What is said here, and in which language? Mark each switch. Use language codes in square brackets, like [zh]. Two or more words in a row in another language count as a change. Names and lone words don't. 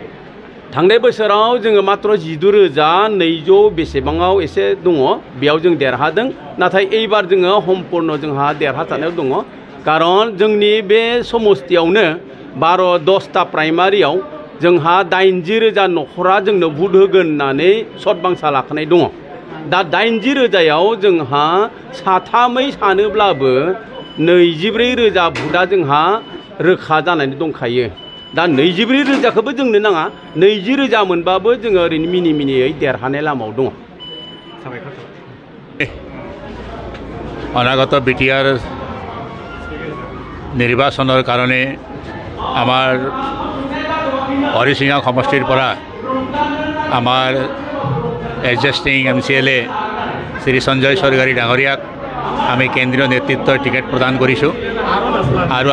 [brx] थांनाय बोसोराव जोङो मात्र 16,200 बेसेबाङाव एसे दङ बेयाव जों देरहादों नाथाय एबार जोङो सम्पूर्ण जोंहा देरहासारनायाव दङ खारन जोंनि बे समस्तियावनो 10था प्राइमारियाव जोंहा 80,000 न'खरा जोंनो भट होगोन होननानै सतबांसा लाखानाय दङ। दा 80,000आव जोंहा साथामै सानोब्लाबो 24,000 भटआ जोंहा रोखा जानानै दंखायो। दा 24,000खौबो जोंनो नाङा 20,000 मोनबाबो जोङो ओरैनो मिनि मिनियै देरहानाय लामायाव दङ। [as] অনাগত বিটিআর নির্বাচনের কারণে আমার হরিসিঙা সমষ্টির পৰা আমার এডজাস্টিং MCLA শ্রী সঞ্জয় সরকাৰী ডাঙৰীয়াক আমি কেন্দ্ৰীয় নেতৃত্বৰ টিকেট প্ৰদান কৰিছোঁ আৰু